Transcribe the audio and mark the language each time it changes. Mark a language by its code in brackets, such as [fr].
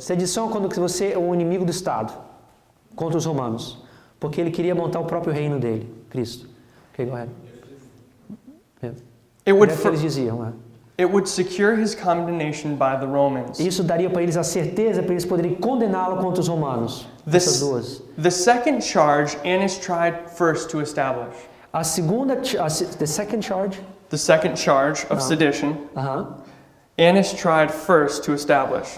[pt] Sedição é quando você é o inimigo do Estado contra os romanos, porque ele queria montar o próprio reino dele, Cristo. [en] Okay, go ahead. Yeah. It would, [pt] É o que eles diziam, né? [en] it would secure his condemnation by the Romans. [pt] Isso daria para eles a certeza para eles poderem condená-lo contra os romanos. Essas duas. [en] The second charge Annas tried first to establish. [pt] A segunda, [en] the second charge. The second charge of sedition, Annas tried first to establish.